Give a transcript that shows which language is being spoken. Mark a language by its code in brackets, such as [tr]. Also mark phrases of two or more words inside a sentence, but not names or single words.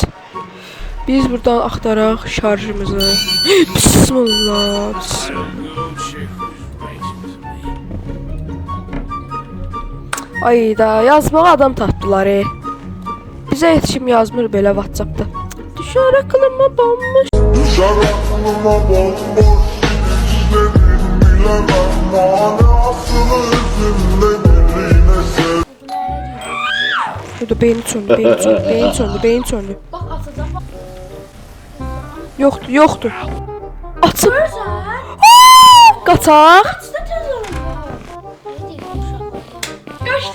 [az] Biz buradan axtaraq şarjımızı. Bismillah. Ay da yazmağa adam tapdılar. Bizə heç kim yazmır belə WhatsAppda. [tr] Düşər aklıma bomboş. Düşer aklıma bomboş izlerin bilemem manasını üzümle birine sev. [az] Burada beyni söndü, beyni söndü, beyni söndü, beyni söndü. [tr] Bak atacağım bak. [az] Yoxdur, yoxdur. Açıb. Görsən? Qaçaq. Açda tez olun. Hadi uşaq. Qaçdı.